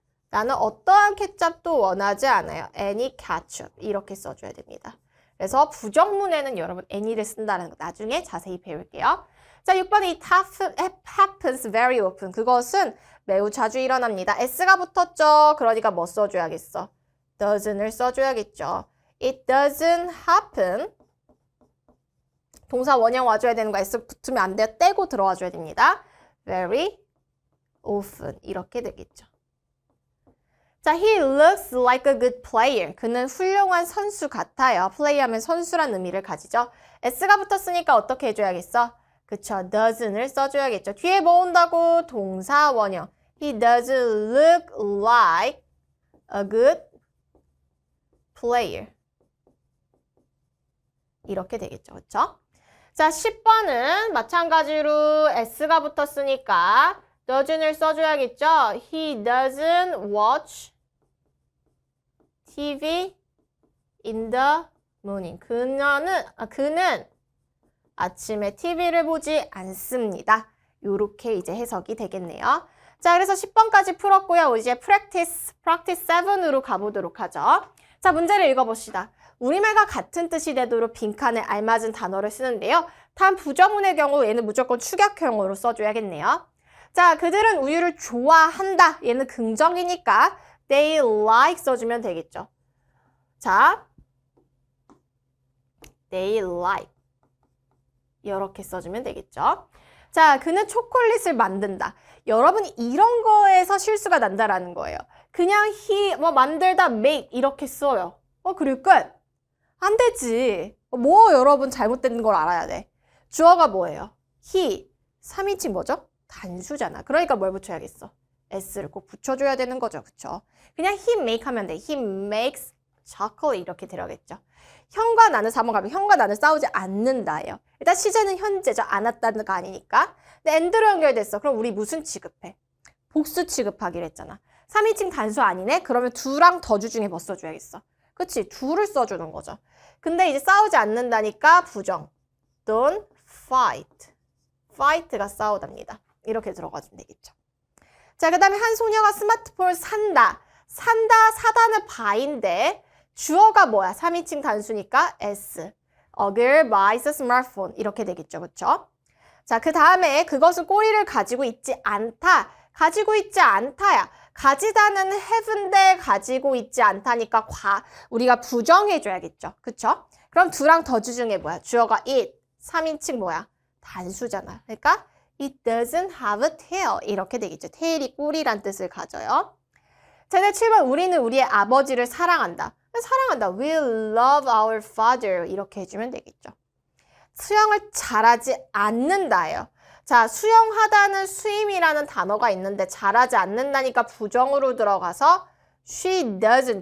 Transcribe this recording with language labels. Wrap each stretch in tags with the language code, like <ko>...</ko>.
<ko>나는 어떠한 케첩도 원하지 않아요.</ko> <en>any ketchup.</en> <ko>이렇게 써줘야 됩니다. 그래서 부정문에는 여러분 any를 쓴다는 거 나중에 자세히 배울게요.</ko> <en>자, 6번에 it happens very often.</en> <ko>그것은 매우 자주 일어납니다. s가 붙었죠. 그러니까 뭐 써줘야겠어? doesn't을 써줘야겠죠.</ko> <en>It doesn't happen.</en> <ko>동사 원형 와줘야 되는 거 s 붙으면 안 돼요. 떼고 들어와줘야 됩니다.</ko> <en>very often.</en> <ko>이렇게 되겠죠.</ko> <en>자, he looks like a good player.</en> <ko>그는 훌륭한 선수 같아요. play하면 선수란 의미를 가지죠. s가 붙었으니까 어떻게 해줘야겠어? 그쵸, doesn't을 써줘야겠죠. 뒤에 뭐 온다고? 동사 원형.</ko> <en>He doesn't look like a good player.</en> <ko>이렇게 되겠죠. 그쵸? 자, 10번은 마찬가지로 s가 붙었으니까 doesn't을 써줘야겠죠.</ko> <en>He doesn't watch TV in the morning.</en> <ko>그는 아침에 TV를 보지 않습니다. 요렇게 이제 해석이 되겠네요. 자, 그래서 10번까지 풀었고요. 이제 practice 7으로 가보도록 하죠. 자, 문제를 읽어봅시다. 우리말과 같은 뜻이 되도록 빈칸에 알맞은 단어를 쓰는데요. 다음 부정문의 경우 얘는 무조건 축약형으로 써줘야겠네요. 자, 그들은 우유를 좋아한다. 얘는 긍정이니까</ko> <en>they like</en> <ko>써주면 되겠죠. 자,</ko> <en>they like</en> <ko>이렇게 써주면 되겠죠. 자, 그는 초콜릿을 만든다. 여러분 이런 거에서 실수가 난다라는 거예요. 그냥 만들다 make 이렇게 써요. 그리고 끝. 안 되지. 여러분 잘못된 걸 알아야 돼. 주어가 뭐예요? he. 3인칭 뭐죠? 단수잖아. 그러니까 뭘 붙여야겠어? s를 꼭 붙여줘야 되는 거죠. 그쵸? 그냥</ko> <en>he make</en> <ko>하면 돼.</ko> <en>he makes chocolate</en> <ko>이렇게 들어가겠죠. 형과 나는 4번 가면 형과 나는 싸우지 않는다예요. 일단 시제는 현재죠. 않았다는 거 아니니까. 근데 and로 연결됐어. 그럼 우리 무슨 취급해? 복수 취급하기로 했잖아. 3인칭 단수 아니네? 그러면 두랑 더주 중에 뭐 써줘야겠어? 그치? do를 써주는 거죠. 근데 이제 싸우지 않는다니까 부정.</ko> <en>don't fight.</en> <ko>fight가 싸우답니다. 이렇게 들어가주면 되겠죠. 자, 그 다음에 한 소녀가 스마트폰을 산다. 산다, 사다는 buy인데 주어가 뭐야? 3인칭 단수니까 s.</ko> <en>A girl buys a smartphone.</en> <ko>이렇게 되겠죠. 그쵸? 자, 그 다음에 그것은 꼬리를 가지고 있지 않다. 가지고 있지 않다야. 가지다는 have인데 가지고 있지 않다니까 우리가 부정해줘야겠죠. 그쵸? 그럼 두랑 더주 중에 뭐야? 주어가 it. 3인칭 뭐야? 단수잖아.</ko> <en>그러니까 it doesn't have a tail.</en> <ko>이렇게 되겠죠. tail이 꼬리란 뜻을 가져요. 자, 7번 우리는 우리의 아버지를 사랑한다. 사랑한다.</ko> <en>We love our father.</en> <ko>이렇게 해주면 되겠죠. 수영을 잘하지 않는다예요. 자, 수영하다는 swim이라는 단어가 있는데 잘하지 않는다니까 부정으로 들어가서</ko> <en>she doesn't.</en>